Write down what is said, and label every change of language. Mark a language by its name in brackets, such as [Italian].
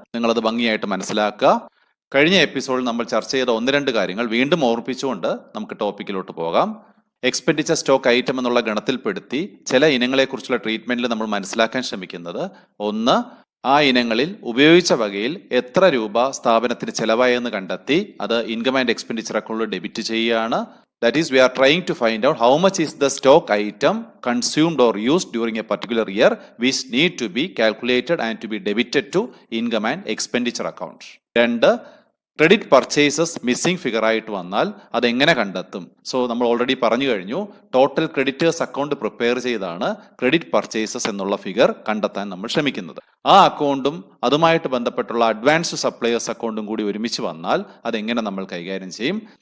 [Malayalam] നിങ്ങളത് ഭംഗിയായിട്ട് മനസ്സിലാക്കുക. കഴിഞ്ഞ എപ്പിസോഡിൽ നമ്മൾ ചർച്ച ചെയ്ത ഒന്ന് രണ്ട് കാര്യങ്ങൾ വീണ്ടും ഓർമ്മിപ്പിച്ചുകൊണ്ട് നമുക്ക് ടോപ്പിക്കിലോട്ട് പോകാം. എക്സ്പെൻഡിച്ചർ സ്റ്റോക്ക് ഐറ്റം എന്നുള്ള ഗണത്തിൽപ്പെടുത്തി ചില ഇനങ്ങളെക്കുറിച്ചുള്ള ട്രീറ്റ്മെന്റിൽ നമ്മൾ മനസ്സിലാക്കാൻ ശ്രമിക്കുന്നത്, ഒന്ന്, ആ ഇനങ്ങളിൽ ഉപയോഗിച്ച വകയിൽ എത്ര രൂപ സ്ഥാപനത്തിന് ചെലവായെന്ന് കണ്ടെത്തി അത് ഇൻകം ആൻഡ് എക്സ്പെൻഡിച്ചർ അക്കൗണ്ടിൽ ഡെബിറ്റ് ചെയ്യുകയാണ്. [English] That is, we are trying to find out how much is the stock item consumed or used during a particular year which need to be calculated and to be debited to income and expenditure account. [Malayalam] രണ്ട്, credit purchases missing figure ആയിട്ട് വന്നാൽ അതെങ്ങനെ കണ്ടെത്തും? So നമ്മൾ already പറഞ്ഞു കഴിഞ്ഞു, total creditors account prepare ചെയ്താണ് credit purchases എന്നുള്ള ഫിഗർ കണ്ടെത്താൻ നമ്മൾ ശ്രമിക്കുന്നത്. ആ അക്കൗണ്ടും അതുമായിട്ട് ബന്ധപ്പെട്ടുള്ള അഡ്വാൻസ് സപ്ലയേഴ്സ് അക്കൗണ്ടും കൂടി ഒരുമിച്ച് വന്നാൽ അതെങ്ങനെ നമ്മൾ കൈകാര്യം ചെയ്യും?